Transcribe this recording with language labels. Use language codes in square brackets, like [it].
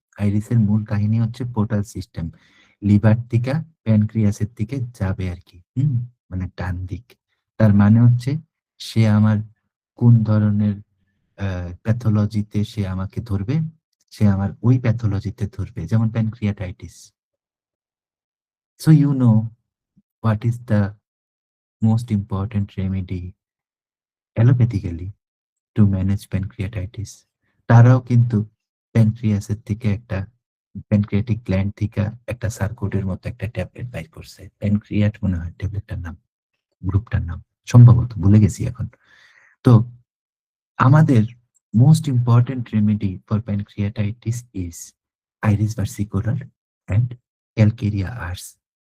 [bn] আইরিসের মূল কাহিনী হচ্ছে পোর্টাল সিস্টেম। লিভার থেকে প্যানক্রিয়াসের দিকে যাবে আরকি। মানে ডান দিক। তার মানে হচ্ছে সে আমার কোন ধরনের প্যাথোলজিতে সে আমাকে ধরবে? সে আমার ওই প্যাথোলজিতে ধরবে। যেমন pancreatitis. [en] So you know what is the most important remedy allopathically to manage pancreatitis? [bn] তারাও কিন্তু প্যানক্রিয়াসের থেকে একটা প্যানক্রিয়াটিক গ্ল্যান্ড থেকে একটা সার্কুটের মতো একটা ট্যাবলেট বাইর করছে। প্যানক্রিয়াট মনে হয় ট্যাবলেটটার নাম, গ্রুপটার নাম। সম্ভবত ভুলে গেছি এখন। তো আমাদের [en] Most important remedy for pancreatitis is iris versicolor and calcarea ars.